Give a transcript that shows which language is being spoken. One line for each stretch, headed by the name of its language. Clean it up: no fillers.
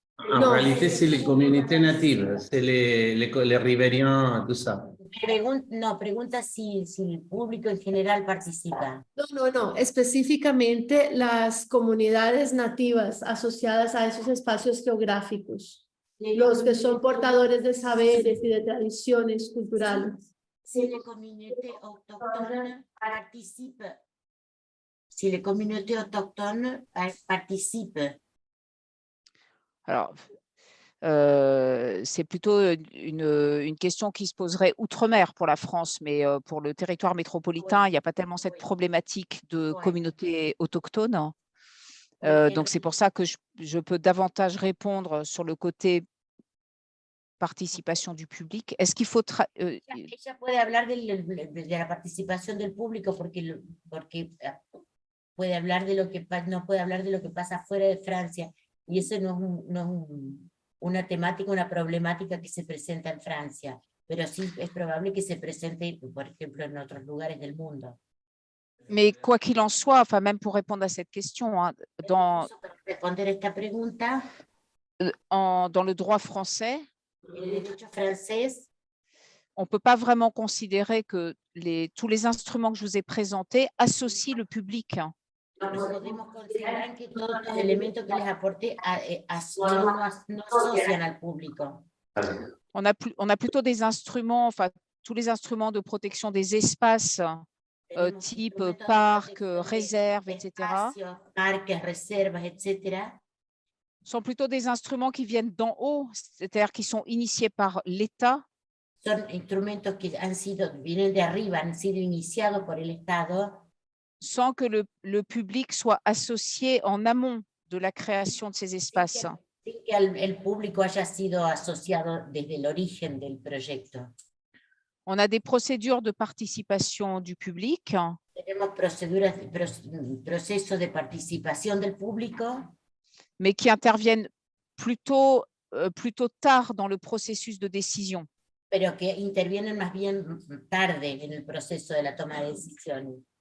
French: En réalité, c'est les communautés natives, c'est les riveriens, tout ça.
Spanish: Pregunta si el público en general participa. No, específicamente las comunidades nativas asociadas a esos espacios geográficos, los que son portadores de saberes y de tradiciones culturales.
French: Si la communauté autochtone participe. Si la communauté autochtone participe. Alors, c'est plutôt une question qui se poserait outre-mer pour la France, mais pour le territoire métropolitain, il n'y a pas tellement cette problématique de communauté autochtone. Donc, c'est pour ça que je peux davantage répondre sur le côté participation du public. Est-ce qu'il faut...
Spanish: Ella puede hablar de la participación del público porque puede hablar de lo que no puede hablar de lo que pasa fuera de Francia, y eso no es una temática, una problemática que se presenta en Francia, pero sí es probable que se presente, por ejemplo, en otros lugares del mundo.
French: Mais quoi qu'il en soit, enfin même pour répondre à cette question, hein,
Spanish: Para responder esta pregunta,
French: dans le droit français,
Spanish: el derecho francés,
French: on ne peut pas vraiment considérer que tous les instruments que je vous ai présentés associent le public.
Spanish: no podemos considerar que todos los elementos que les aporté no asocian al público.
French: On a plutôt des instruments, enfin tous les instruments de protection des espaces, type parcs, réserves, etc.
Spanish: Parques, reservas, etc.
French: Sont plutôt des instruments qui viennent d'en haut, c'est-à-dire qui sont initiés par l'État.
Spanish: Son instrumentos que vienen de arriba, han sido iniciados por el Estado,
French: sans que le public soit associé en amont de la création de ces espaces.
Spanish: Sin que el público haya sido asociado desde el origen del proyecto.
French: On a des procédures de participation du public.
Spanish: Tenemos procesos de participación del público,
French: mais qui interviennent plutôt tard dans le processus de décision.
Spanish: pero que intervienen más bien tarde en el proceso de la toma de decisiones.